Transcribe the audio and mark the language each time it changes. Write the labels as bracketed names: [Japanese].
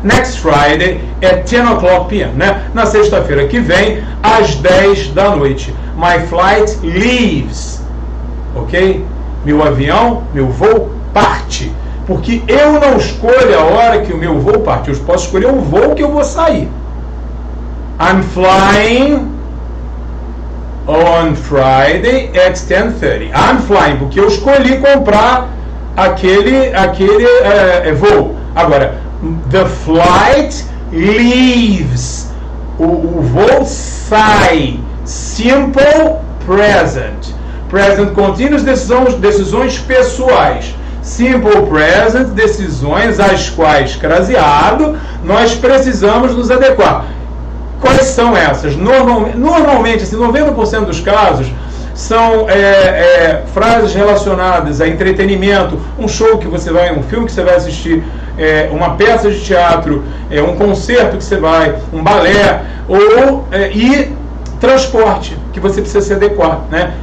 [English] Next Friday at 10 o'clock p.m. Né? [Portuguese] Na sexta-feira que vem, às 10 da noite. [English] My flight leaves. Ok? [Portuguese] Meu avião, meu voo parte. Porque eu não escolho a hora que o meu voo parte. Eu posso escolher o voo que eu vou sair. [English] I'm flying on Friday at 10:30. I'm flying, [Portuguese] porque eu escolhi comprar aquele voo. [English] Agora, the flight leaves. [Portuguese] O voo sai. Simple present. Present continuous, decisões pessoais. Simple present, decisões às quais, craseado, nós precisamos nos adequar. Quais são essas? Normalmente, assim, 90% dos casos são frases relacionadas a entretenimento, um show que você vai, um filme que você vai assistir, uma peça de teatro, um concerto que você vai, um balé, e transporte, que você precisa se adequar, né?